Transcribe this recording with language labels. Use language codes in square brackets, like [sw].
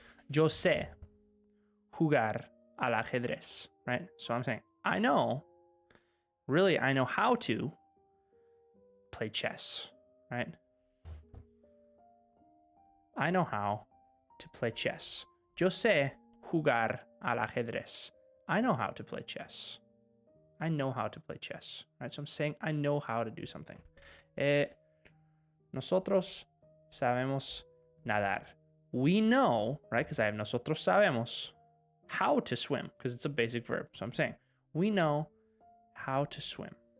[es] Yo sé jugar al ajedrez, right? [en] So I'm saying, I know how to play chess, right? I know how to play chess. [es] Yo sé jugar al ajedrez. [en] I know how to play chess. I know how to play chess, right? So I'm saying I know how to do something. [es] Nosotros sabemos nadar. [en] We know, right? Because I have [es] nosotros sabemos [en] how to swim because it's a basic verb. So I'm saying we know how to swim.